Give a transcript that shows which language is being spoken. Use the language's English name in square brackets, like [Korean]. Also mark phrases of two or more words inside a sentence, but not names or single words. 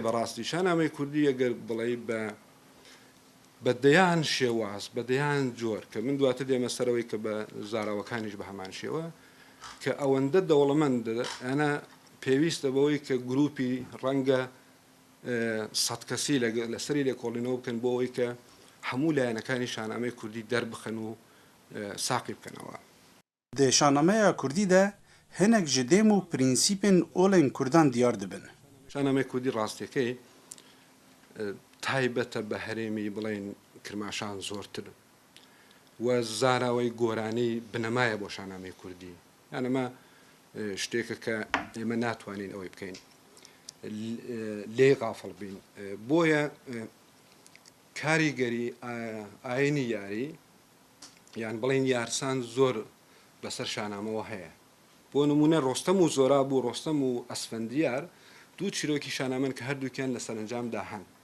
[Central Kurdish] بەڕاستی شانامەی کوردی ئەگەر بڵێ بەدەیان شێواز بەدەیان جۆر کە من دواتر دێمە سەرەوەی کە بە زاراوەکانیش بە هەمان شێوە کە ئەوەندە دەوڵەمەند ئەنە پێویستە بەوەی کە گروپی ڕەنگە 100 کەسی لەسەری لێکۆڵینەوە بکەن بۆ ئەوەی کە هەموو لایەنەکانی شانامەی کوردی دەربخەن و ساقی بکەنەوە [Kurdish] Di şanameya Kurdî de hinek ji dêm û prînsîpên olên Kurdan diyar dibin. [Central Kurdish] شانامەی کوردی ڕاستیەکەی تایبەتە بە هەرێمی بڵێن کرماشان زۆرتر و زاراوەی گۆرانەی بنەمایە بۆ شانامەی کوردی یانەمە شتێکە کە ئێمە ناتوانین ئەوەی بکەین لێ غافڵ بین بۆیە کاریگەری ئاینی یاری یان بڵین یارسان زۆر بەسەر شانامەوە هەیە بۆ نمونە ڕۆستەم و زۆراب و ڕۆستەم و ئەسفەندیار دوو چیرۆکی شانامەن کە هەردووکیان لە سەرنجامدا هەن